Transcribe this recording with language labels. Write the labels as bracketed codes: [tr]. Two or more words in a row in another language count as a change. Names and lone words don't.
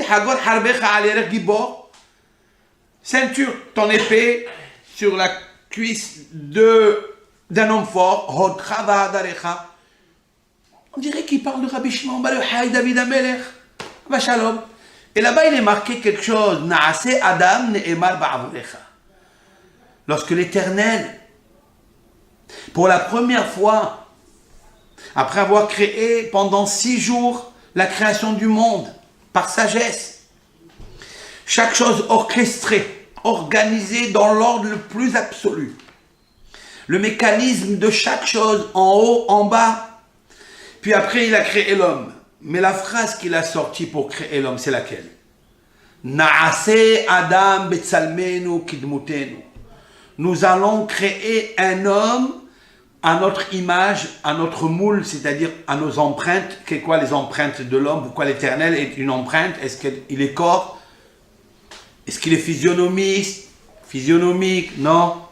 [he] חגור חרבך על גיבור. [fr] Ceinture ton épée sur la cuisse d'un homme fort. [he] הודך והדרך. [fr] On dirait qu'il parle de Rabbi Shimon Bar Yochai, David HaMelech. Shalom. Et là-bas, il est marqué quelque chose. [he] נעשה אדם נאמר בעבורך. [fr] Lorsque l'Éternel, pour la première fois, après avoir créé pendant 6 jours la création du monde, par sagesse, chaque chose orchestrée, organisée dans l'ordre le plus absolu, le mécanisme de chaque chose en haut, en bas, puis après il a créé l'homme. Mais la phrase qu'il a sortie pour créer l'homme, c'est laquelle? [he] נעשה אדם בצלמנו כדמותנו. [fr] Nous allons créer un homme à notre image, à notre moule, c'est-à-dire à nos empreintes. Qu'est quoi les empreintes de l'homme? Pourquoi l'Éternel est une empreinte? Est-ce qu'il est corps? Est-ce qu'il est physionomique?